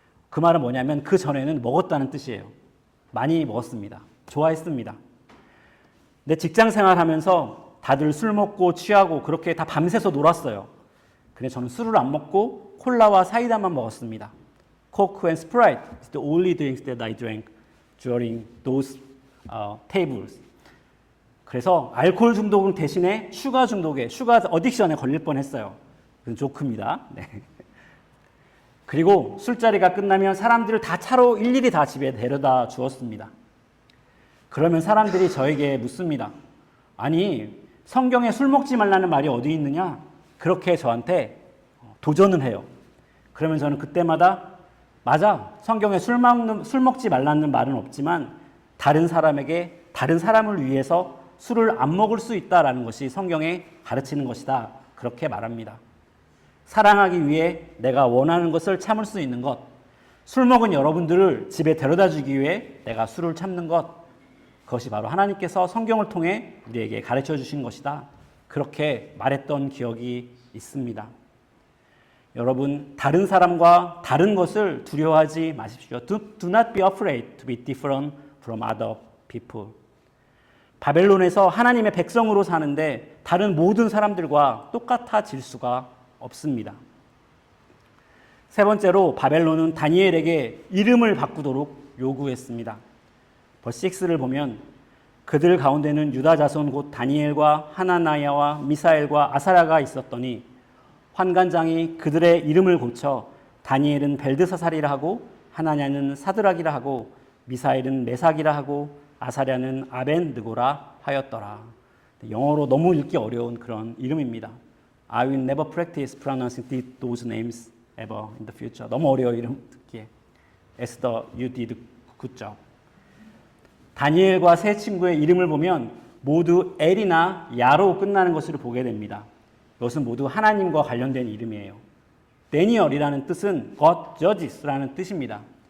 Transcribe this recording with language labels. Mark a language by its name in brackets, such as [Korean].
[Korean] 그 말은 뭐냐면 그 전에는 먹었다는 뜻이에요. 많이 먹었습니다. 좋아했습니다. 근데 직장 생활하면서 다들 술 먹고 취하고 그렇게 다 밤새서 놀았어요. 근데 저는 술을 안 먹고 콜라와 사이다만 먹었습니다. [English] Coke and Sprite is the only drinks that I drank during those tables. [Korean] 그래서 알코올 중독 대신에 슈가 어딕션에 걸릴 뻔했어요. 그건 조크입니다. 네. 그리고 술자리가 끝나면 사람들을 다 차로 일일이 다 집에 데려다 주었습니다. 그러면 사람들이 저에게 묻습니다. 아니, 성경에 술 먹지 말라는 말이 어디 있느냐? 그렇게 저한테 도전을 해요. 그러면 저는 그때마다 맞아, 성경에 술 먹지 말라는 말은 없지만 다른 사람을 위해서 술을 안 먹을 수 있다라는 것이 성경에 가르치는 것이다. 그렇게 말합니다. 사랑하기 위해 내가 원하는 것을 참을 수 있는 것, 술 먹은 여러분들을 집에 데려다 주기 위해 내가 술을 참는 것, 그것이 바로 하나님께서 성경을 통해 우리에게 가르쳐 주신 것이다. 그렇게 말했던 기억이 있습니다. 여러분, 다른 사람과 다른 것을 두려워하지 마십시오. [English] Do not be afraid to be different from other people. [Korean] 바벨론에서 하나님의 백성으로 사는데 다른 모든 사람들과 똑같아질 수가 없습니다. 세 번째로 바벨론은 다니엘에게 이름을 바꾸도록 요구했습니다. 벌스 6를 보면 그들 가운데는 유다 자손 곧 다니엘과 하나나야와 미사엘과 아사랴가 있었더니 환관장이 그들의 이름을 고쳐 다니엘은 벨드사살이라 하고 하나냐는 사드락이라 하고 미사엘은 메삭이라 하고 아사랴는 아벤느고라 하였더라. 영어로 너무 읽기 어려운 그런 이름입니다. [English] I will never practice pronouncing those names ever in the future. [Korean] 너무 어려워 이름 듣기에. [English] Esther, you did good job. [Korean] 다니엘과 세 친구의 이름을 보면 모두 엘이나 야로 끝나는 것을 보게 됩니다. 이것은 모두 하나님과 관련된 이름이에요. 데니얼이라는 뜻은 [English] God judges [Korean] 라는 뜻입니다.